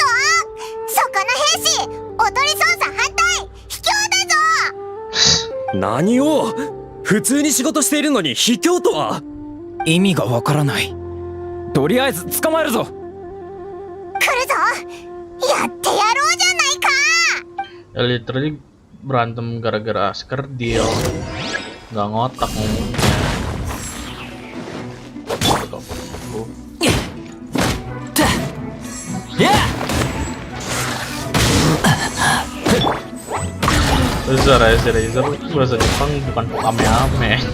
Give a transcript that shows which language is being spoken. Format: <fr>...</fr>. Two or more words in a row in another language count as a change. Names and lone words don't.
<ja>そこの兵士、おとり捜査反対、卑怯だぞ。何を？普通に仕事しているのに卑怯とは？意味がわからない。とりあえず捕まえるぞ。来るぞ。やってやろうじゃないか。</ja> <id>Literally berantem gara-gara skerdil, nggak ngotak ngomongnya. Razer bahasa Jepang bukan ame-ame.</id>